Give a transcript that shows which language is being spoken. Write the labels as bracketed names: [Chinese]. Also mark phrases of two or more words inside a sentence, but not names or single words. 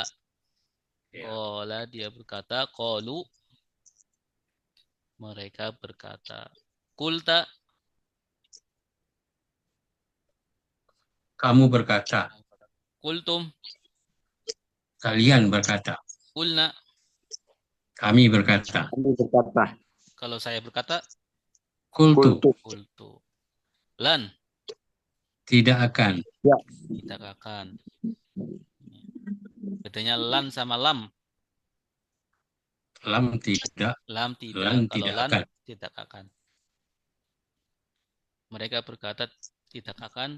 [Indonesian] Qala dia berkata, qalu mereka berkata. [Arabic] Kulta [Indonesian] Kamu berkata, [Arabic] kultum, [Indonesian] kalian berkata, [Arabic] kulna. [Indonesian] kami berkata, Kami berkata, Kalau saya berkata, [Arabic] kultu, kultu, kultu. Lan, [Indonesian] tidak akan. ya, tidak akan. Bedanya lan sama lam. Lam tidak, Lam tidak. [Arabic] lan [Indonesian] Kalau tidak [Arabic] lan [Indonesian] akan. tidak akan. Mereka berkata tidak akan.